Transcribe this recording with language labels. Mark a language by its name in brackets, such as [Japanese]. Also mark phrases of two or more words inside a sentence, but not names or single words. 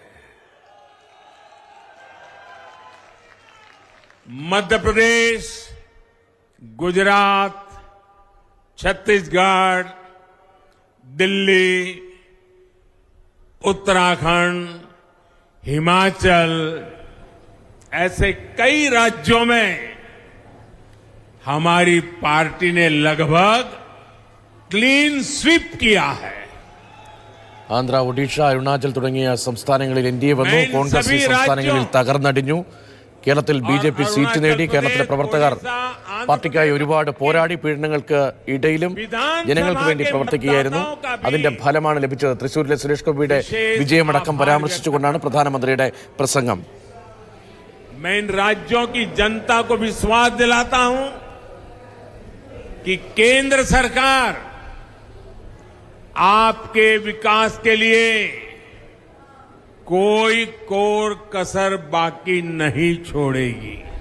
[Hindi] मध्य प्रदेश, गुजरात, छत्तीसगढ़, दिल्ली, उत्तराखंड, हिमाचल, ऐसे कई राज्यों में हमारी पार्टी ने लगभग क्लीन स्वीप किया है. [Malayalam] ആന്ധ്ര, ഒഡീഷ, അരുണാചൽ തുടങ്ങിയ സംസ്ഥാനങ്ങളിൽ എൻഡിഎ വന്നു. കോൺഗ്രസ് ഈ സംസ്ഥാനങ്ങളിൽ തകർന്നടിഞ്ഞു. കേരളത്തിൽ ബിജെപി സീറ്റ് നേടി. കേരളത്തിലെ പ്രവർത്തകർ പാർട്ടിക്കായി ഒരുപാട് പോരാടി. പീഡനങ്ങൾക്ക് ഇടയിലും ജനങ്ങൾക്ക് വേണ്ടി പ്രവർത്തിക്കുകയായിരുന്നു. അതിന്റെ ഫലമാണ് ലഭിച്ചത്. തൃശൂരിലെ സുരേഷ് ഗോപിയുടെ വിജയമടക്കം പരാമർശിച്ചുകൊണ്ടാണ് പ്രധാനമന്ത്രിയുടെ പ്രസംഗം. [Hindi] मैं इन राज्यों की जनता को विश्वास दिलाता हूं कि केंद्र सरकार आपके विकास के लिए कोई कोर कसर बाकी नहीं छोड़ेगी.